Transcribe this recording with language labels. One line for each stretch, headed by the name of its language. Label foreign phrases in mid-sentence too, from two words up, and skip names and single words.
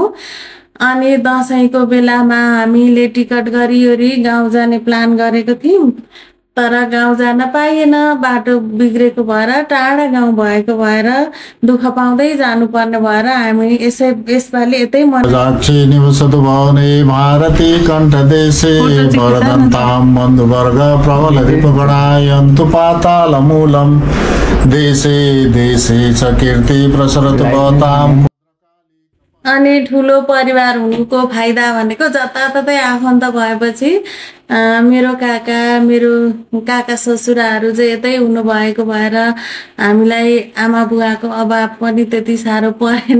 Nepali: अनि दसैँको बेलामा हामीले टिकट गरिओरी गाउँ जाने प्लान गरेको थियौँ, तर गाउँ जान पाइएन। बाटो बिग्रेको भएर टाढा गाउँ भएको भएर दुःख पाउँदै जानुपर्ने भएर हामी यसपालि यतै
Sanskrit: निवसतु भवने भारती कण्ठदेशे वरदन्तां बन्धुवर्ग प्रबल रिपुगणायन्तु पातालमूलं देशे देशे च कीर्ति प्रसरतु भवताम्।
Nepali: अनि ठुलो परिवार हुनुको फाइदा भनेको जताततै आफन्त भएपछि मेरो काका ससुराहरू चाहिँ यतै हुनुभएको भएर हामीलाई आमा बुवाको अभाव पनि त्यति साह्रो परेन।